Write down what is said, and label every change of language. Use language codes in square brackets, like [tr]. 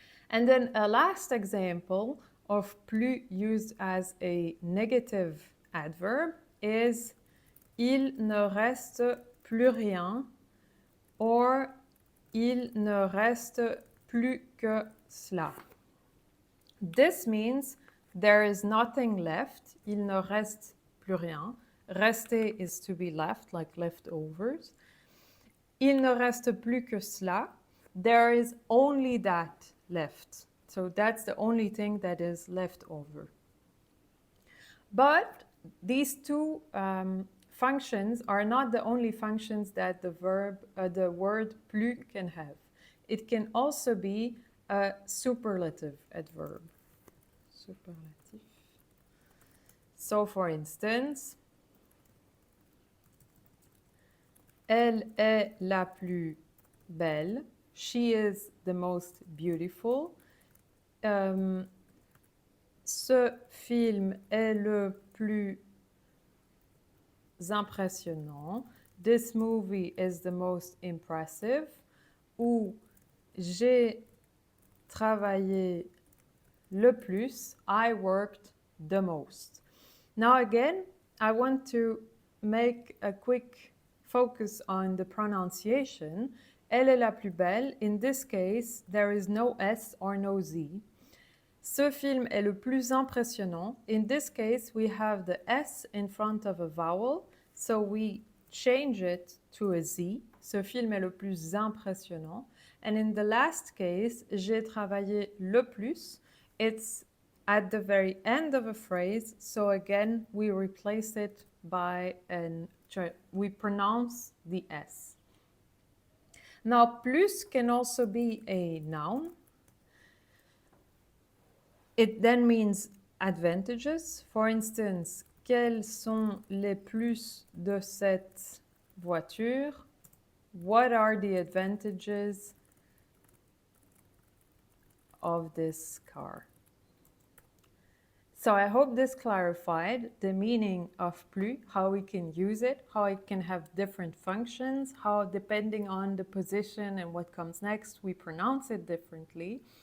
[en] And then a last example of plus used as a negative adverb is [fr] il ne reste plus rien [en] or [fr] il ne reste plus que cela. [en] This means there is nothing left. [fr] Il ne reste plus rien. [en] Rester is to be left, like leftovers. [fr] Il ne reste plus que cela. [en] There is only that left. So that's the only thing that is left over. But these two functions are not the only functions that the word plus can have. It can also be a superlative adverb. Superlative. So for instance, [fr] elle est la plus belle. [en] She is the most beautiful. [fr] Ce film est le plus impressionnant. [en] This movie is the most impressive. [fr] Ou j'ai travaillé le plus. [en] I worked the most. Now again, I want to make a quick focus on the pronunciation. [fr] Elle est la plus belle. [en] In this case, there is no S or no Z. [fr] Ce film est le plus impressionnant. [en] In this case, we have the S in front of a vowel, so we change it to a Z. [fr] Ce film est le plus impressionnant. [en] And in the last case, [fr] j'ai travaillé le plus. [en] It's at the very end of a phrase, so again, we replace it by we pronounce the S. Now, plus can also be a noun. It then means advantages. For instance, [fr] quels sont les plus de cette voiture? [en] What are the advantages of this car? So I hope this clarified the meaning of plus, how we can use it, how it can have different functions, how depending on the position and what comes next, we pronounce it differently.